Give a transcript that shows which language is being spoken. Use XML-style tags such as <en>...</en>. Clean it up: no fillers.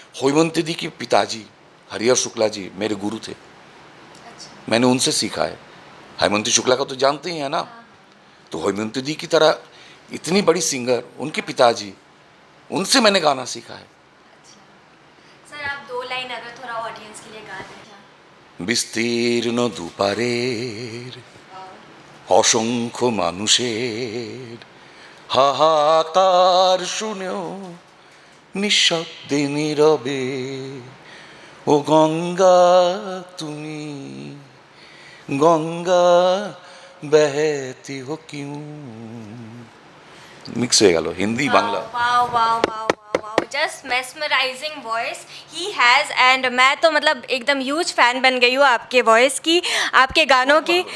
<hi>होमवंती दी के पिताजी हरिहर शुक्ला जी मेरे गुरु थे, मैंने उनसे सीखा है। हेमंती शुक्ला का तो जानते ही हैं ना। तो होमवंती दी की तरह इतनी बड़ी सिंगर, उनके पिताजी, उनसे मैंने गाना सीखा है। सर आप 2 लाइन अगर थोड़ा ऑडियंस के लिए गा दें।</hi> <bn>বিস্তীর্ণ দুপারের অসংখ্য মানুষের হাহাকার শুনেও নিঃশব্দে নীরবে ও গঙ্গা তুমি গঙ্গা</bn> <hi>बहती हो क्यों।</hi> <bn>मिक्स হয়ে গেল Hindi Bangla.</bn> <en>Wow wow wow wow, just mesmerising voice he has.</en> <hi>And मैं तो मतलब एकदम ह्यूज फैन बन गई हूँ आपके वॉइस की, आपके गानों की।</hi>